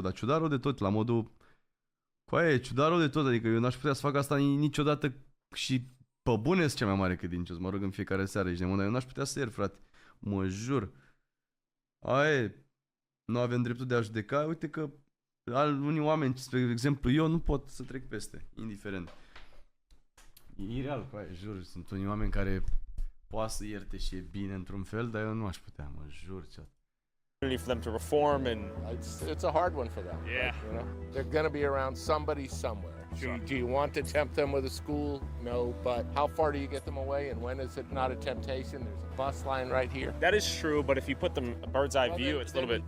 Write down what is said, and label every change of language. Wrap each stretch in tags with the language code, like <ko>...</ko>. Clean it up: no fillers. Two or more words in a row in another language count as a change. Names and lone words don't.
<ro>Dar ciudat rău de tot, la modul, cu aia e ciudat rău de tot, adică eu n-aș putea să fac asta niciodată și pe bune sunt cea mai mare credincios, mă rog în fiecare seară, ești de mână, eu n-aș putea să iert, frate, mă jur. Aia nu avem dreptul de a judeca. Uite că unii oameni, spre exemplu eu, nu pot să trec peste, indiferent. E ireal, jur, sunt unii oameni care poate să ierte și e bine într-un fel, dar eu nu aș putea, mă jur.</ro> <en>For them to reform and it's a hard one for them. Yeah. You know, they're going to be around somebody somewhere. Sure. Do you want to tempt them with a school? No, but how far do you get them away, and when is it not a temptation? There's a bus line right here. that is true, but if you put them a bird's eye view, it's a little bit.</en>